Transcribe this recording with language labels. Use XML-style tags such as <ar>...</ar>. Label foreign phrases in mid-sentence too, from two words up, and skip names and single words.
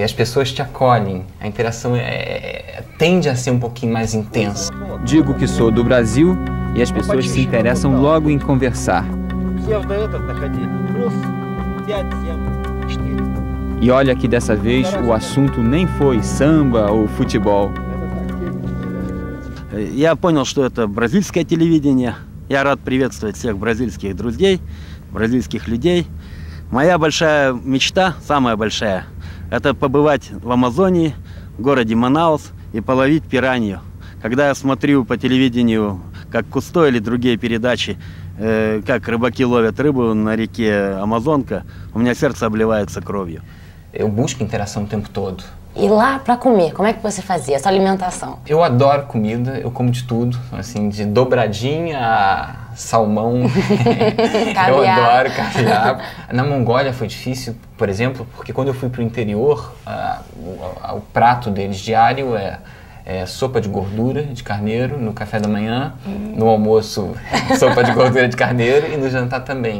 <pt>As pessoas te acolhem, a interação tende a ser um pouquinho mais intensa. Digo que sou do Brasil e as pessoas se interessam logo em conversar. E olha que dessa vez o assunto nem foi samba ou futebol.</pt> <ru>Я понял, что это бразильское телевидение. Я рад приветствовать всех бразильских друзей, бразильских людей. Моя большая мечта, самая большая, это побывать в Амазонии, в городе Манаус и половить пиранью. Когда я смотрю по телевидению, как Кусто или другие передачи, как рыбаки ловят рыбу на реке Амазонка, у меня сердце обливается кровью.</ru> <pt>Eu busco interação o tempo todo. E lá para comer, como é que você fazia essa alimentação? Eu adoro comida, eu como de tudo, assim, de dobradinha a salmão. Eu adoro caviar. Na Mongólia foi difícil, por exemplo, porque quando eu fui para o interior, o prato deles diário é sopa de gordura de carneiro no café da manhã, no almoço sopa de gordura de carneiro e no jantar também.</pt>